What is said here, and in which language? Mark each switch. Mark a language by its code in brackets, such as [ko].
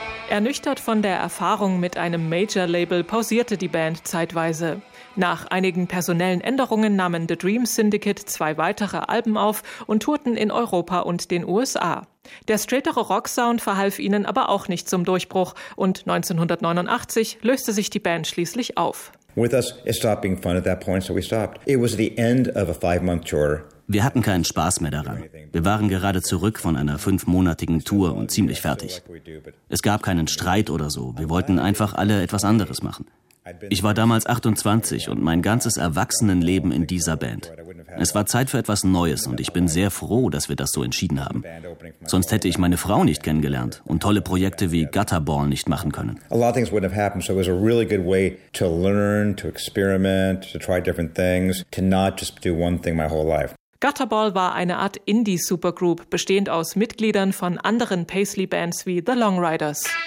[de] Ernüchtert von der Erfahrung mit einem Major-Label pausierte die Band zeitweise. Nach einigen personellen Änderungen nahmen The Dream Syndicate zwei weitere Alben auf und tourten in Europa und den USA. Der straightere Rocksound verhalf ihnen aber auch nicht zum Durchbruch und 1989 löste sich die Band schließlich auf. [en] With us, it stopped being fun at that point, so we stopped. It was the end of a 5-month tour. [de] Wir hatten keinen Spaß mehr daran. Wir waren gerade zurück von einer 5-monatigen Tour und ziemlich fertig. Es gab keinen Streit oder so. Wir wollten einfach alle etwas anderes machen. Ich war damals 28 und mein ganzes Erwachsenenleben in dieser Band. Es war Zeit für etwas Neues und ich bin sehr froh, dass wir das so entschieden haben. Sonst hätte ich meine Frau nicht kennengelernt und tolle Projekte wie Gutterball nicht machen können. [en] A lot of things wouldn't have happened, so it was a really good way to learn, to experiment, to try different things, to not just do one thing my whole life. [de] Gutterball war eine Art Indie-Supergroup, bestehend aus Mitgliedern von anderen Paisley-Bands wie The Long Riders.